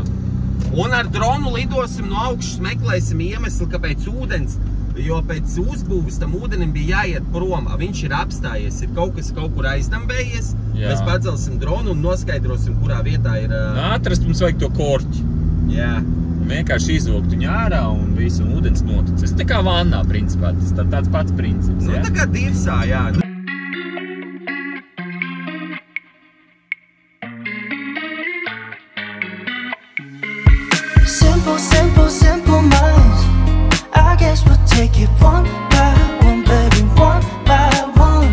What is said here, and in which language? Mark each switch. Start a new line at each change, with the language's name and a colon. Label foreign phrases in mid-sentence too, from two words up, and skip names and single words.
Latvian: Un ar dronu lidosim no augšas, meklēsim iemeslu, kāpēc ūdens, jo pēc uzbūves tam ūdenim bija jāiet prom, viņš ir apstājies, ir kaut kas kaut kur aizdambējies, mēs pacelsim dronu un noskaidrosim, kurā vietā ir... Atrast mums vajag to korķi. Jā. Vienkārši izvilkt viņu ārā un visu ūdens noticis. Tā kā vannā, principā, tas tāds pats princips, jā? Nu, tā kā divsā, jā.
English: Simple minds. I guess we'll take it one by one, baby, one by one.